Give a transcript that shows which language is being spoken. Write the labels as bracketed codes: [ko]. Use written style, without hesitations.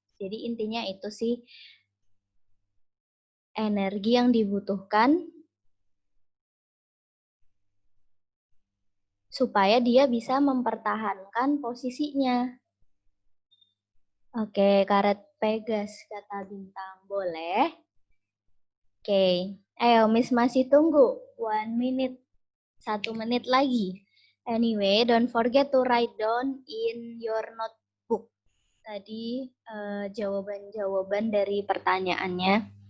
[id] Jadi intinya itu sih, energi yang dibutuhkan supaya dia bisa mempertahankan posisinya. Oke, karet Pegas, kata Bintang. Boleh? Oke, ayo Miss masih tunggu. [en] 1 minute. [id] 1 menit lagi. [en] Anyway, don't forget to write down in your notebook. [id] Tadi jawaban-jawaban dari pertanyaannya.